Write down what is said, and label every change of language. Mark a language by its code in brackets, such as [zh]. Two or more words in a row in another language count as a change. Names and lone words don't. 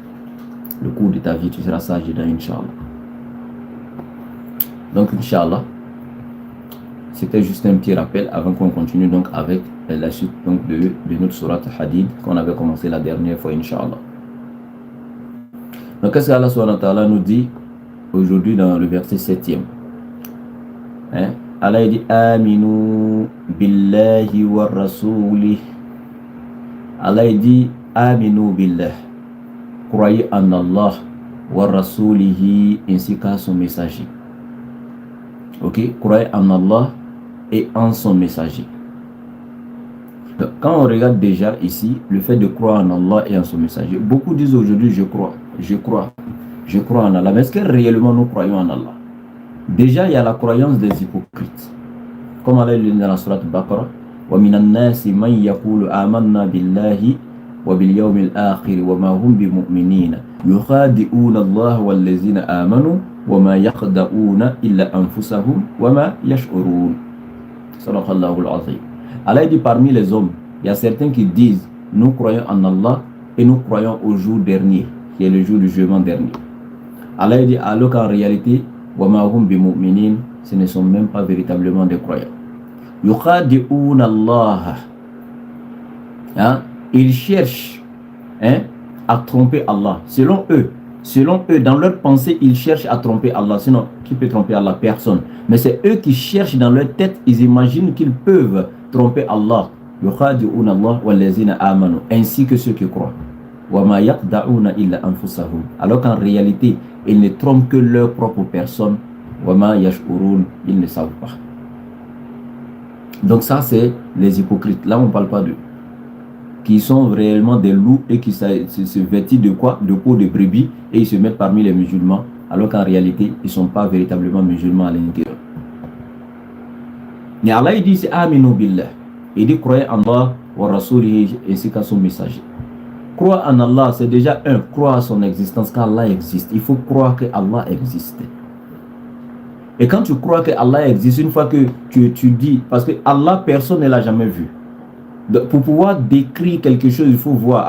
[fr] Le cours de ta vie, tu seras sage dedans, Inch'Allah. Donc, Inch'Allah, c'était juste un petit rappel avant qu'on continue donc avec la suite donc de notre sourate Hadid qu'on avait commencé la dernière fois, Inch'Allah. Donc, qu'est-ce qu' [ar] الله سبحانه وتعالى [fr] nous dit aujourd'hui dans le verset 7e? Hein? Allah dit [ar] آمنوا بالله ورسوله. [fr] Allah dit [ar] آمنوا بالله. [fr] Croyez en Allah [ar] ورسوله [fr] ainsi qu'à son messager. Ok? Croyez en Allah et en son messager. Donc, quand on regarde déjà ici le fait de croire en Allah et en son messager, beaucoup disent aujourd'hui je crois en Allah. Mais est-ce que réellement nous croyons en Allah? Déjà il y a la croyance des hypocrites. Comme Allah dit dans la sourate Baqarah, [ar] ومن الناس من يقول آمنا بالله وباليوم الآخر وما هم بمؤمنين يخادعون الله والذين آمنوا وما يخدعون إلا أنفسهم وما يشعرون. صدق الله العظيم. [fr] Allah dit parmi les hommes, il y a certains qui disent nous croyons en Allah et nous croyons au jour dernier, qui est le jour du jugement dernier. Allah dit alors qu'en réalité, [ar] وما هم بمؤمنين, [fr] ce ne sont même pas véritablement des croyants. [ar] يخادعون الله. Hein? [fr] Ils cherchent à tromper Allah. Selon eux, dans leur pensée, ils cherchent à tromper Allah. Sinon, qui peut tromper Allah? Personne. Mais c'est eux qui cherchent dans leur tête, ils imaginent qu'ils peuvent tromper Allah. [ar] يخادعون الله والذين آمنوا, [fr] ainsi que ceux qui croient. [ar] وما يخدعون إلا أنفسهم. [fr] Alors qu'en réalité, ils ne trompent que leur propre personne. [ar] وما يشعرون, [fr] ils ne savent pas. Donc ça, c'est les hypocrites. Là, on ne parle pas d'eux. Qui sont réellement des loups et qui se vêtent de quoi? De peau de brebis, et ils se mettent parmi les musulmans, alors qu'en réalité, ils ne sont pas véritablement musulmans à l'intérieur. Mais Allah, il dit, c'est [ar] آمنوا بالله. [fr] Il dit, croyez en Allah, [ar] ورسوله, [fr] ainsi qu'à son messager. Croire en Allah, c'est déjà croire à son existence, qu'Allah existe. Il faut croire que Allah existe. Et quand tu crois que Allah existe, une fois que tu dis, parce que Allah, personne ne l'a jamais vu. Donc, pour pouvoir décrire quelque chose, il faut voir.